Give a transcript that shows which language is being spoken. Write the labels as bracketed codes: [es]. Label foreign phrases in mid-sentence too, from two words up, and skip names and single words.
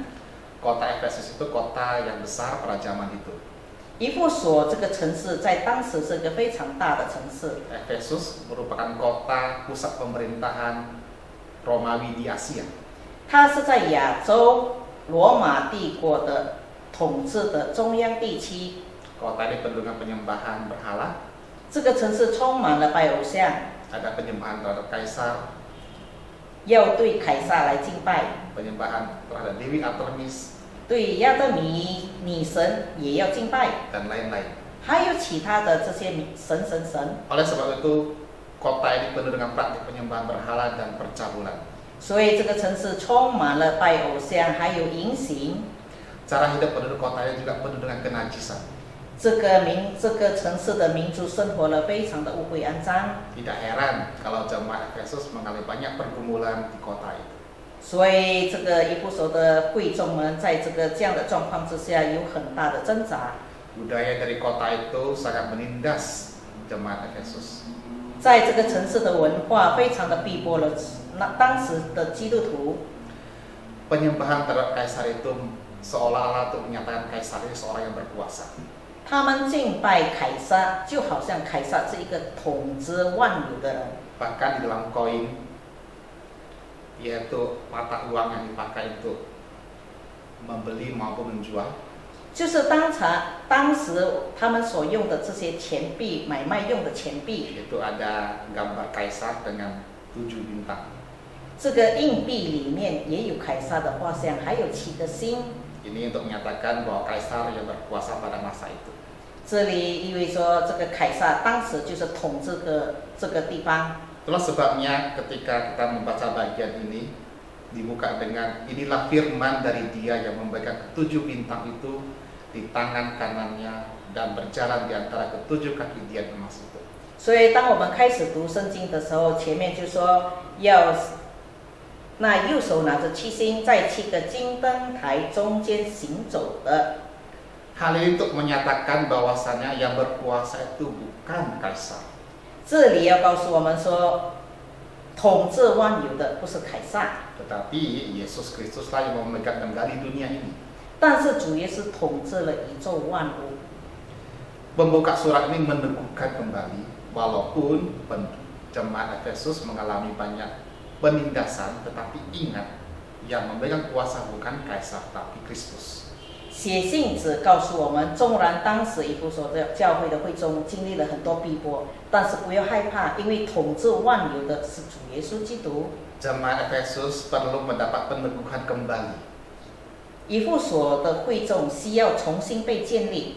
[id] kota Efesus itu kota yang besar pada zaman itu. [zh] 以弗所这个城市在当时是个非常大的城市。 [id] Efesus merupakan kota pusat pemerintahan Romawi di Asia. [zh] 它是在亚洲罗马帝国的统治的中央地区。 [id] Kota ini penuh dengan penyembahan berhala, [zh] 这个城市充满了拜偶像， [id] ada penyembahan terhadap kaisar, [zh] 要对凯撒来敬拜， [id] penyembahan terhadap Dewi Artemis, [zh] 对亚德米女神也要敬拜， [id] dan lain-lain. [zh] 还有其他的这些神。 [id] Oleh sebab itu, kota ini penuh dengan praktik penyembahan berhala dan percabulan. [zh] 所以这个城市充满了拜偶像，还有淫行。 [id] Cara hidup penduduk kota ini juga penuh dengan kenajisan. [zh] 这个城市的民族生活了非常的污秽肮脏， [id] Tidak heran kalau jemaat Efesus mengalami banyak pergumulan di kota itu. [zh] 所以这个以弗所的会众们在这样的状况之下有很大的挣扎。 [id] Budaya dari kota itu sangat menindas jemaat Efesus. [zh] 在这个城市的文化非常的逼迫了当时的基督徒。 [id] Penyembahan terhadap kaisar itu seolah-olah untuk menyatakan kaisar ini seorang yang berkuasa. [zh] 他们敬拜凯撒，就好像凯撒是一个统治万有的人。 [id] Bahkan di dalam koin, yaitu mata uang yang dipakai untuk membeli maupun menjual, [zh] 就是当时他们所用的这些钱币，买卖用的钱币， [id] itu ada gambar kaisar dengan 7 bintang. [zh] 这个硬币里面也有凯撒的画像，还有7个星。 [id] Ini untuk menyatakan bahwa kaisar yang berkuasa pada masa itu. [zh] 这里意味说，这个凯撒当时就是统治这个地方。 [id] Itulah sebabnya ketika kita membaca bagian ini dibuka dengan inilah firman dari Dia yang memegang ke-7 bintang itu di tangan kanannya dan berjalan di antara ke-7 kaki Dian emas itu. [zh] 所以当我们开始读圣经的时候，前面就说要那右手拿着7星，在7个金灯台中间行走的。 [id] Hal ini untuk menyatakan bahwasannya yang berkuasa itu bukan kaisar. [zh] 这里要告诉我们说，统治万有的不是凯撒， [id] Tetapi Yesus Kristuslah yang memegang kendali dunia ini. [zh] 但是主耶稣统治了宇宙万物。 [id] Pembuka surat ini meneguhkan kembali walaupun jemaat Efesus mengalami banyak penindasan, tetapi ingat yang memegang kuasa bukan kaisar tapi Kristus. [zh] 写信只告诉我们，纵然当时以弗所的教会的会众经历了很多逼迫，但是不要害怕，因为统治万有的是主耶稣基督。 [id] Jemaat Efesus perlu mendapat peneguhan kembali. [zh] 以弗所的会众需要重新被建立，